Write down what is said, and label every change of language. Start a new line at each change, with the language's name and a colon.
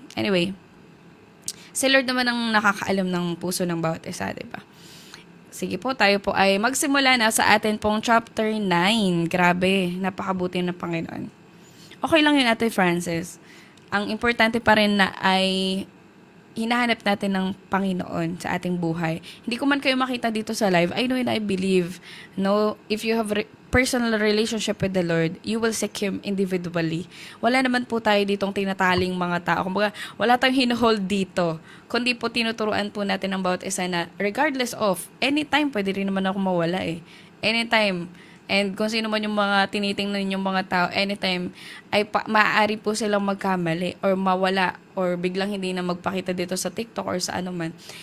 Filipino: Anyway, si Lord naman ang nakakaalam ng puso ng bawat isa, diba? Sige po, tayo po ay magsimula na sa atin pong chapter 9. Grabe, napakabuti ng Panginoon. Okay lang yun, Ate Frances. Ang importante pa rin na ay hinahanap natin ng Panginoon sa ating buhay. Hindi ko man kayo makita dito sa live,
English: I know and I believe, no, if you have personal relationship with the Lord, you will seek Him individually.
Filipino: Wala naman po tayo ditong tinataling mga tao. Kumbaga, wala tayong hinuhold dito. Kundi po tinuturuan po natin ang bawat isa na
English: regardless of, anytime,
Filipino: pwede rin naman ako mawala eh. Anytime. And kung sino man yung mga tinitingnan yung mga tao, anytime, ay maaari po silang magkamali or mawala or biglang hindi na magpakita dito sa TikTok or sa ano man.